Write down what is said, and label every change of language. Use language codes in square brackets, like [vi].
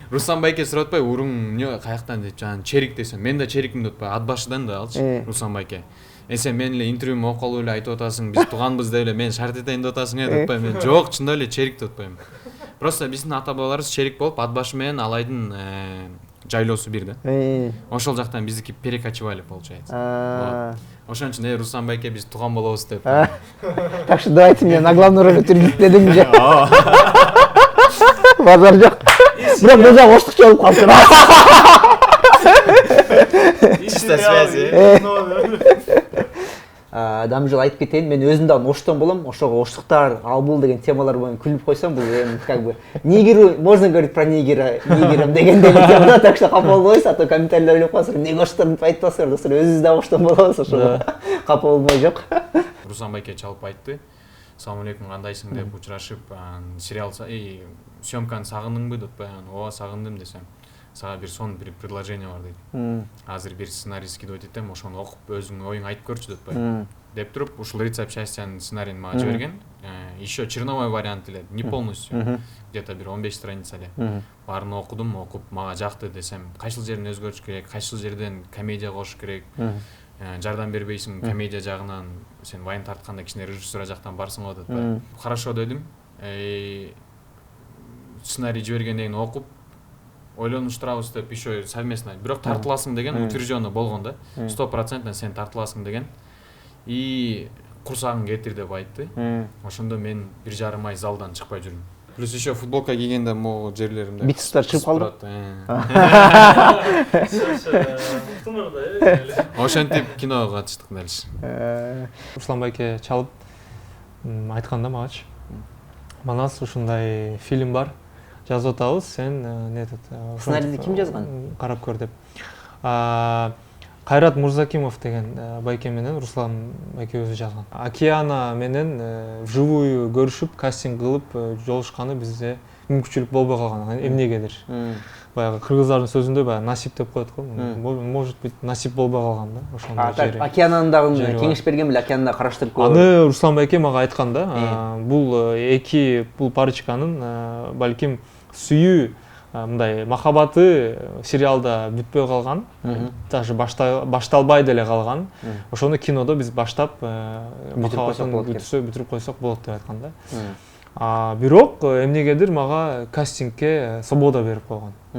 [ky] Руслан байке сурап атпайбы, уруң эмне каяктан деп, жана черик десем, мен да черикмин деп атпайбы, ат башыдан да алчы, Руслан байке. Сен мен эле интервьюмө окуп эле айтып атасың, биз тууганбыз деп эле мен шарт этейин деп атасың деп атпайбы, мен жок, чындап эле черик деп атпайм. Просто биздин ата бабаларыбыз черик болуп, ат башы менен Алайдын жайлоосу бир да. Ошол жактан биздики [ru] перекочевали получается. [ky] Ошон үчүн Руслан байке биз тууган болобуз деп. [ru] Так что давайте меня на главную роль утвердить [ky] дедим же. Базар жок. Бирок бул жак оштук болуп калыптыр. [ru] Чисто связи. [ky] Дамжыл айтып кетейин, мен өзүм да оштон болом, ошого оштуктар, ал бул деген темалар боюнча күлүп койсом, бул эми как бы нигер, [ru] можно говорить про нигером [ky] деген тема, так что капа болбойсуз, а то комментарийлер ойлоп каласыздар, эмнеге оштоктор айтпасыздар, өзүбүз да оштон болобуз, ошого капа болмой жок. Руслан байке чалып айтты. Салам алейкум, кандайсың деп учурашып, сериал съемканы сагындыңбы деп атпайбы, ооба сагындым десем. Сага бир бир предложение бар дейт. Азыр бир сценарий скидывать этем, ошону окуп өзүңдүн оюңду айтып көрчү деп атпайбы. Деп туруп, ушул рецепт счастьянын сценарийин мага жиберген. [ru] Еще черновой вариант эле, не полностью. [ky] Где-то бир 15 страница эле. Баарын окудум, окуп мага жакты десем, кайсыл жерин өзгөртүш керек, кайсыл жерден комедия кошуш керек. Жардам бербейсиң комедия жагынан, сен вайн тартканда кичине режиссура жактан барсың го деп атпайбы. Хорошо дедим. Сценарий жибергенден кийин окуп ойлонуштурабыз деп [ru] еще совместно. [ky] Бирок тартыласың деген утверждено болгон да. 100% сен тартыласың деген. И курсагың кетир деп айтты. Ошондо мен 1,5 ай залдан чыкпай жүрдүм. Плюс еще футболка кийгенде могу жерлеримде бицепстер чыгып калды. Ошентип киного катыштык дальше. Руслан байке чалып айтканда магачы. Манас ушундай фильм бар. Жазып атабыз, сен сценарийди ким жазган? Карап көр деп. Кайрат Мурзакимов деген байке менен Руслан байке өзү жазган. Океана менен вживую көрүшүп, кастинг кылып жолушканы бизде мүмкүнчүлүк болбой калган. Эмнегедир. Баягы кыргыздардын сөзүндө баягы насип деп коет го. [ru] Может быть, [ky] насип болбой калган да, ошондой жери. Океананы дагы кеңеш берген беле, океанды караштырып көрүп. Аны Руслан байке мага айткан да. Бул парочканын балким сүйүү мындай махабаты сериалда бүтпөй калган, даже башталбай деле калган. Ошону кинодо биз баштап бүтүрүп койсок болот деп айткан да. Бирок эмнегедир мага кастингке свобода берип койгон.